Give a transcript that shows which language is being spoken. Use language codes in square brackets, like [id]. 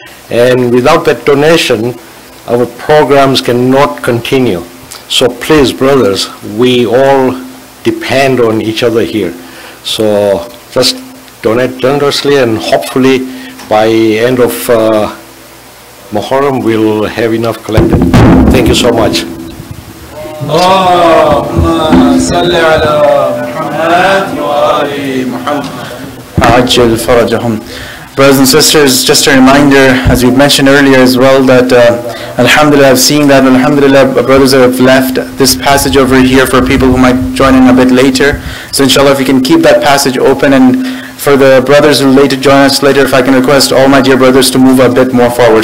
[en] And without that donation, our programs cannot continue. So please, brothers, we all depend on each other here. So just donate generously, and hopefully by end of Muharram we'll have enough collected. Thank you so much. [ar] اللهم صل على محمد وآل محمد. عجل فرجهم. [en] Brothers and sisters, just a reminder, as we mentioned earlier as well, that alhamdulillah, I've seen that alhamdulillah, brothers have left this passage over here for people who might join in a bit later. So inshallah, if we can keep that passage open, and for the brothers who later join us later, if I can request all my dear brothers to move a bit more forward.